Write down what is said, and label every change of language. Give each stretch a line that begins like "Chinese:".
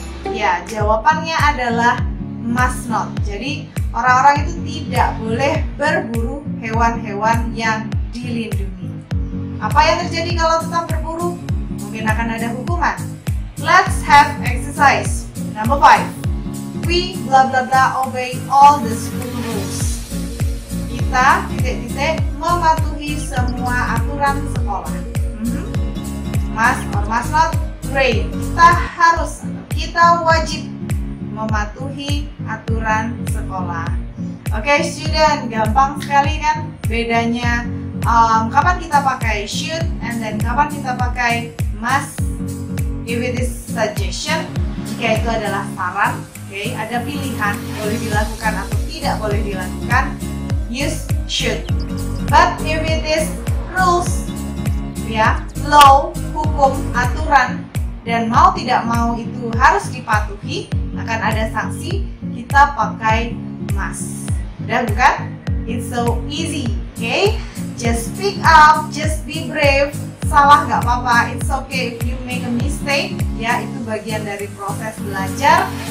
Indonesian: Ya, jawabannya adalah must not. Jadi orang-orang itu tidak boleh berburu hewan-hewan yang dilindungi. Apa yang terjadi kalau tetap berburu? Mungkin akan ada hukuman.
English: Let's have exercise. Number 5. We blah blah blah obey all the school rules.
Indonesian: Kita titik-titik mematuhi semua aturan sekolah.
English: Must or must not? Great.
Indonesian: Kita harus, kita wajib mematuhi aturan sekolah. Oke, student, gampang sekali kan bedanya kapan kita pakai
English: should and then
Indonesian: kapan kita pakai must.
English: If it is suggestion,
Indonesian: jika itu adalah saran, oke, ada pilihan boleh dilakukan atau tidak boleh dilakukan,
English: use should. But if it is rules,
Indonesian: ya, law, hukum, aturan, dan mau tidak mau itu harus dipatuhi, akan ada sanksi, kita pakai must. Udah bukan?
English: It's so easy, okay? Just speak up, just be brave.
Indonesian: Salah nggak apa-apa,
English: it's okay if you make a mistake.
Indonesian: Ya, itu bagian dari proses belajar.